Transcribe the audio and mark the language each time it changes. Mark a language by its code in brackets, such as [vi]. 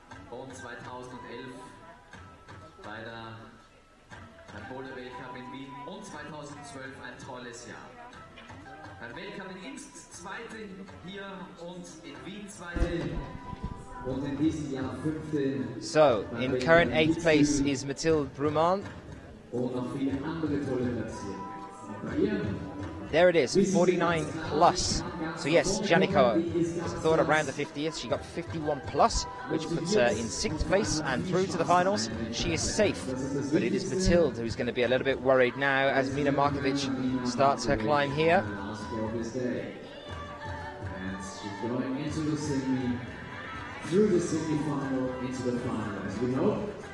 [de] Und 2011 bei der Weltcup in Wien und 2012 ein tolles Jahr. Beim Weltcup in Imst Zweite hier und in Wien Zweite. Und in diesem Jahr Fünfte. [en] So, in current 8th place is Mathilde Bruman. [de] Und noch viele andere tolle Platzierungen. [en] There it is, 49 plus. So yes, Janiko thought around the 50th. She got 51 plus, which puts her in 6th place and through to the finals. She is safe, but it is Mathilde who's going to be a little bit worried now as Mina Markovic starts her climb here. And she's going into the semi, through the semi-final, into the final, as we know.